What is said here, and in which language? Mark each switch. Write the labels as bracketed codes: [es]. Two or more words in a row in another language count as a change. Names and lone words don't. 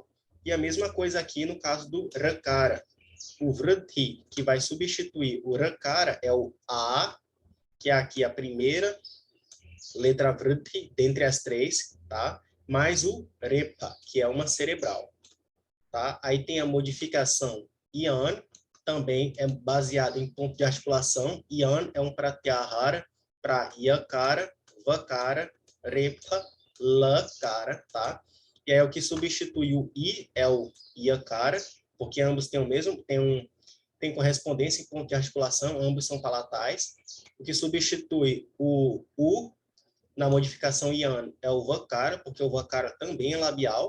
[pt] E a mesma coisa aqui no caso do rakara. O vriti, que vai substituir o rakara, é o a, que é aqui a primeira letra vriti dentre as 3, tá? Mais o repa, que é uma cerebral, tá? Aí tem a modificação ian, também é baseado em ponto de articulação. Ian é um pratyahara para yakara, vakara, repa, lakara, tá? E aí o que substitui o i é o yakara, porque ambos têm o mesmo, tem correspondência em ponto de articulação, ambos são palatais. O que substitui o u na modificação ian é o vakara, porque o vakara também é labial.